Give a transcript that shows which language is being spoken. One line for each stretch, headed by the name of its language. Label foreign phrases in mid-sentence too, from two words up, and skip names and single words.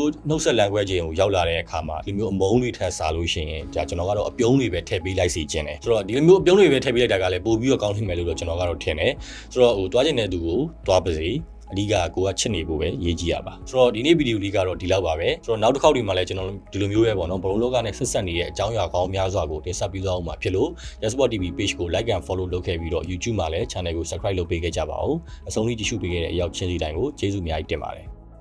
Burmese: မျိုးနှုတ်ဆက်လန်ခွဲခြင်းကိုရောက်လာတဲ့အခါမှာဒီမျိုးအမုန်းတွေထပ်စားလို့ရှိရင်ဒါကျွန်တော်ကတော့အပြုံးတွေပဲထည့်ပေးလိုက်စီခြင်းတယ်ဆိုတော့ဒီလိုမျိုးအပြုံးတွေပဲထည့်ပေးလိုက်တာကလည်းပို့ပြီးတော့ကောင်းနိုင်မယ်လို့တော့ကျွန်တော်ကတော့ထင်တယ်ဆိုတော့ဟိုတွားကျင်တဲ့သူကိုတွားပါစေအဓိကကိုကချစ်နေဖို့ပဲရေးကြည့်ရပါဆိုတော့ဒီနေ့ဗီဒီယိုလေးကတော့ဒီလောက်ပါပဲဆိုတော့နောက်တစ်ခေါက်ဒီမှာလည်းကျွန်တော်ဒီလိုမျိုးပဲပေါ့နော်ဘရုံလောကနဲ့ဆက်ဆက်နေတဲ့အကြောင်းအရာကောင်းများစွာကိုတင်ဆက်ပေးသွားအောင်ပါဖြစ်လို့ Yasport TV page ကို
English: like and follow
Burmese: လုပ်ခဲ့ပြီးတော့ YouTube မှာလည်း channel ကို subscribe လုပ်ပေးခဲ့ကြပါဦးအဆုံးထိကြည့်ရှုပေးခဲ့တဲ့အရောက်ချင်းစီတိုင်းကိုကျေးဇူးအများကြီးတင်ပါတယ်